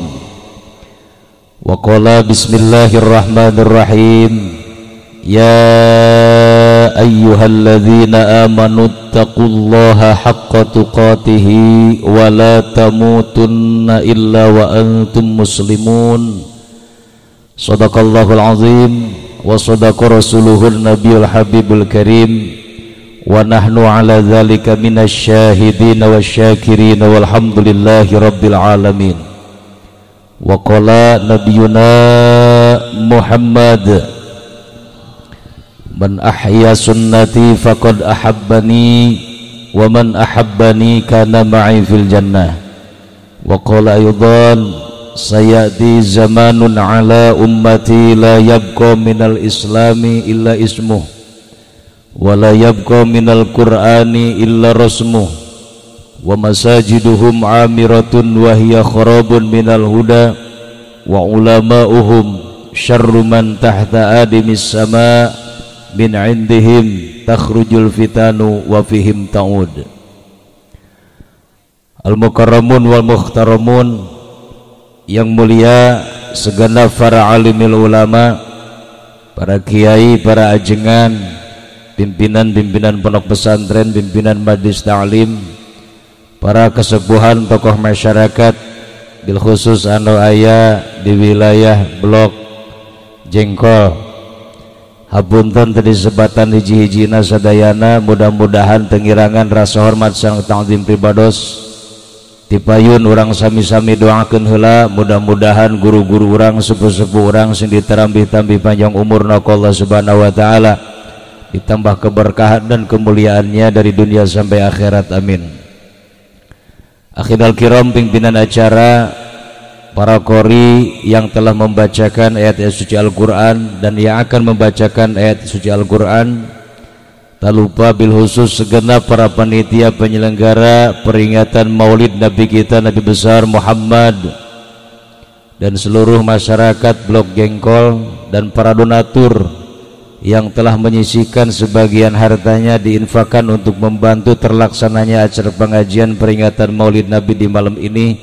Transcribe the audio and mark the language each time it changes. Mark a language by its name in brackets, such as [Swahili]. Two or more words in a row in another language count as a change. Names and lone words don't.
[Arabic] وقال بسم الله الرحمن الرحيم، يا أيها الذين آمنوا اتقوا الله حق تقاته ولا تموتن إلا وأنتم مسلمون. صدق الله العظيم وصدق رسوله النبي الحبيب الكريم. ونحن على ذلك من الشاهدين والشاكرين والحمد لله رب العالمين. وقال نبينا محمد، من أحيا سنتي فقد أحبني ومن أحبني كان معي في الجنة. وقال أيضا، سيأتي زمان على أمتي لا يبقى من الإسلام إلا اسمه ولا يبقى من القرآن إلا رسمه ومساجدهم عامرة وهي خراب من الهدى وعلماؤهم شر من تحت أديم السماء من عندهم تخرج الفتن وفيهم تعود. المكرمون والمحترمون, [Indonesian] yang mulia segenap para [Arabic] عالمي العلماء, [Indonesian] para kiai, para ajengan, pimpinan-pimpinan pondok pesantren, pimpinan majelis ta'lim, para kesepuhan tokoh masyarakat, [Arabic] بالخصوص [Sundanese] anu aya di [Indonesian] wilayah blok Jengkol. [Sundanese] Hapunten tadi sebatan hiji-hijina sadayana, mudah-mudahan tengirangan rasa hormat sang ta'zim pribados dipayun urang sami-sami doakeun heula, mudah-mudahan guru-guru urang, sepuh-sepuh urang sing ditambih-tambih panjang umurna ku Allah [Arabic] سبحانه وتعالى, [Indonesian] ditambah keberkahan dan kemuliaannya dari dunia sampai akhirat, [Sundanese] amin. [Arabic] آخر الكرام, [Indonesian] pimpinan acara, para qori yang telah membacakan ayat-ayat suci Al-Quran dan yang akan membacakan ayat suci Al-Quran, tak lupa [Arabic] بالخصوص [Indonesian] segenap para panitia penyelenggara peringatan maulid Nabi kita, Nabi besar Muhammad, dan seluruh masyarakat blok Jengkol, dan para donatur yang telah menyisihkan sebagian hartanya diinfakkan untuk membantu terlaksananya acara pengajian peringatan maulid Nabi di malam ini.